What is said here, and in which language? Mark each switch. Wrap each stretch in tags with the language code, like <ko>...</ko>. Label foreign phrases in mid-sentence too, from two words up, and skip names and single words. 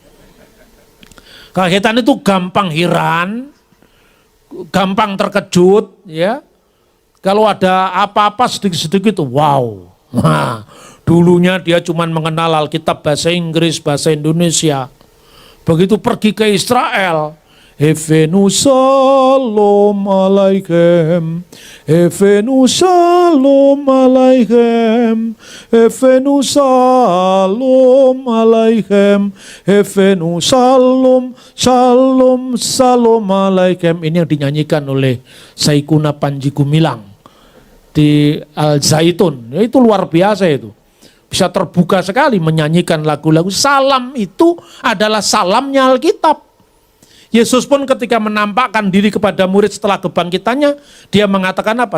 <id>Kagetan itu gampang heran, gampang terkejut, ya. Kalau ada apa-apa sedikit-sedikit, wow. Nah, dulunya dia cuma mengenal Alkitab bahasa Inggris, bahasa Indonesia. Begitu pergi ke Israel,</id> <he>הבאנו שלום עליכם, הבאנו שלום עליכם, הבאנו שלום עליכם, הבאנו שלום, שלום, שלום עליכם.</he> <id>Ini yang dinyanyikan oleh Saikuna Panji Gumilang di Al-Zaitun. Itu luar biasa itu. Bisa terbuka sekali menyanyikan lagu-lagu. Salam itu adalah salamnya Alkitab. Yesus pun ketika menampakkan diri kepada murid setelah kebangkitannya, dia mengatakan apa?</id>